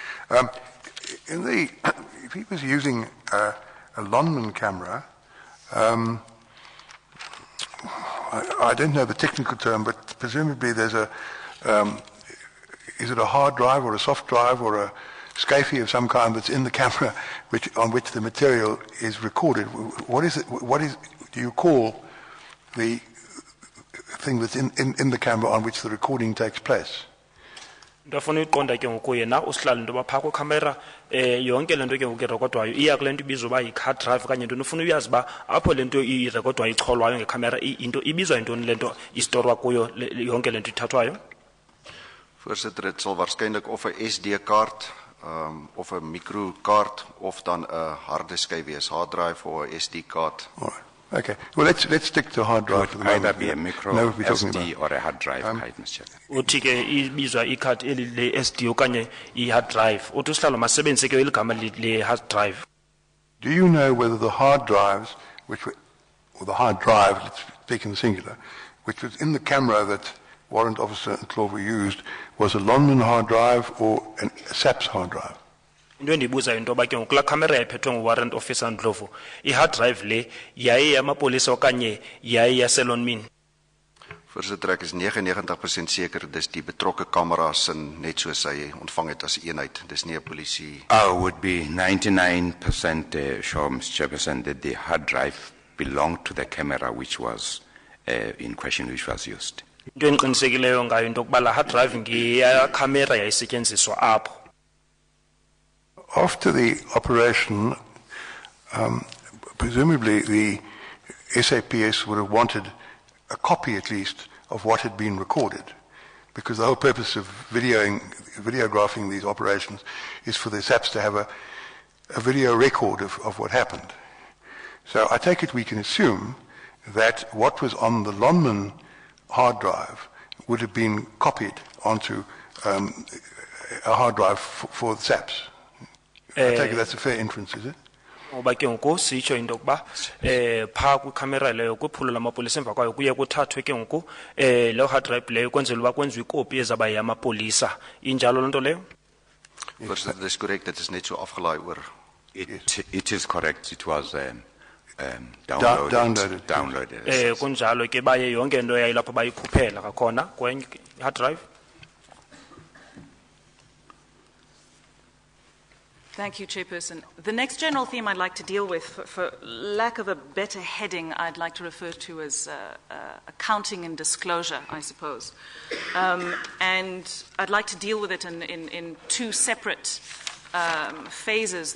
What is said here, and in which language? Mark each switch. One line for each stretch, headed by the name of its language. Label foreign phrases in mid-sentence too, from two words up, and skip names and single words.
English: If he was using a Lonmin camera, I don't know the technical term, but presumably there's is it a hard drive or a soft drive or a SCAFI of some kind that's in the camera on which the material is recorded? What is it? Do you call the thing that's in the camera on which the recording takes place?
Xhosa: Ndafuna uyiqonda ke ngoku yena usihlala into ba phaa kwicamera yonke lento ke ngoku irekodwayo iya kule nto ibizwa uba yi-
English: card drive
Xhosa: okanye ntoni ufuna uyazi uba apho le nto irekodwayo icholwayo ngecamera into ibizwa yintoni le nto istorwa kuyo yonke le nto ithathwayo?
Afrikaans: Voorsitter, dit sal waarskynlik of 'n SD-kaart of 'n microkaart of dan 'n harde skyf wees,
English: hard drive
Afrikaans: of 'n SD-kaart.
English: Okay. Well, let's stick to hard drive for the Could either moment. be a micro No, we're talking SD about. or a hard drive card, Mr. Chairman.
Xhosa: uthi ke ibizwa ikhadi eli le SD okanye i-
English: hard drive
Xhosa: uthi usihlalo masebenzise ke eligama le
English: hard drive. Do you know whether the hard drives, or the hard drive, let's speak in the singular, which was in the camera that Warrant Officer Ndlovu used, was a London hard drive or a SABC hard drive?
Xhosa: Into endibuza into yoba ke ngoku kulaa camera yayiphethwe ngu-
English: warrant officer
Xhosa: Ndlovu i-
English: hard drive
Xhosa: le yaye yamapolisa okanye yaye yaselonmin?
Afrikaans: Voorsitter, ek is 99% seker dis die betrokke kameras in net soos hy ontvang het as eenheid. Dis nie 'n polisie.
English: I would be 99% sure, Mr. Chairperson, that the hard drive belonged to the camera which was in question, which was used.
Xhosa: Into endiqinisekileyo ngayo into yokuba laa
English: hard drive
Xhosa: ngeyakhamera yayisetyenziswa apho.
English: After the operation, presumably the SAPS would have wanted a copy at least of what had been recorded, because the whole purpose of videographing these operations is for the SAPs to have a video record of what happened. So I take it we can assume that what was on the Lonman hard drive would have been copied onto a hard drive for the SAPs. I take it that's a fair inference, is it?
Xhosa: Ngoba ke ngoku sitsho into yokuba phaa kwikhamera leyo kwiphulo lamapolisa emva kwayo kuye kuthathwe ke ngoku leyo
English: hard drive
Xhosa: leyo kwenzela uba kwenziwe ikopi ezaba yamapolisa. Injalo loo nto leyo?
Afrikaans: Voorsitter, dis korrek, dit is net so afgelaai oor.
English: It is correct. It was downloaded.
Xhosa: Kunjalo ke baye yonke into yayilapho bayikhuphela kakhona kwenye
English: hard drive. Thank you, Chairperson. The next general theme I'd like to deal with, for lack of a better heading, I'd like to refer to as accounting and disclosure, I suppose. And I'd like to deal with it in two separate phases.